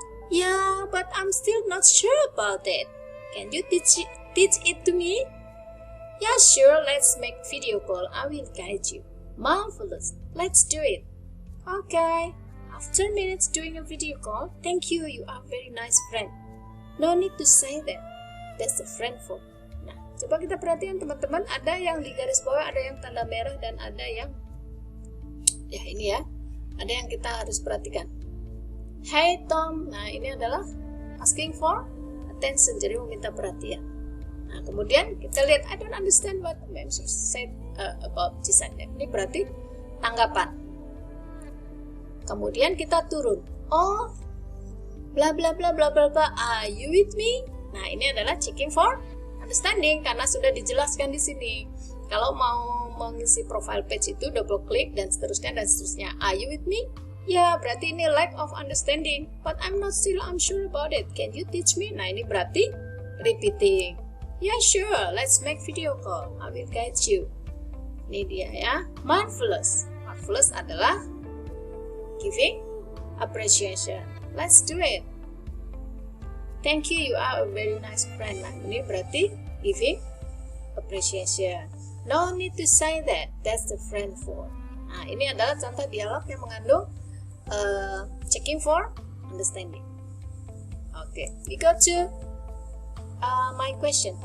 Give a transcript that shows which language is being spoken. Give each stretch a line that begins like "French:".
English: Yeah, but I'm still not sure about it. Can you teach it to me? Yeah, sure, let's make video call. I will guide you. Marvelous, let's do it. Okay, after minutes doing a video call, thank you, you are a very nice friend. No need to say that. That's a friend for.
Indonesian: Nah, coba kita perhatikan teman-teman, ada yang di garis bawah, ada yang tanda merah, dan ada yang ya ini ya, ada yang kita harus perhatikan. Hey Tom, nah ini adalah asking for attention, jadi meminta perhatian. Nah, kemudian kita lihat,
English: I don't understand what the ma'am said about this and that.
Indonesian: Ini berarti tanggapan. Kemudian kita turun.
English: Oh, bla bla bla bla bla bla. Are you with me?
Indonesian: Nah, ini adalah checking for understanding karena sudah dijelaskan di sini. Kalau mau mengisi profile page itu double klik dan seterusnya dan seterusnya.
English: Are you with me?
Indonesian: Ya, berarti ini
English: lack of understanding. But I'm not still unsure about it. Can you teach me?
Indonesian: Nah, ini berarti repeating.
English: Yeah, sure. Let's make video call. I will guide you.
Indonesian: Ini dia ya.
English: Marvelous. Marvelous adalah giving appreciation. Let's do it. Thank you. You are a very nice friend.
Indonesian: Nah, ini berarti giving appreciation.
English: No need to say that. That's the friend for.
Indonesian: Nah, ini adalah contoh dialog yang mengandung checking for understanding.
English: Okay, we go to my question.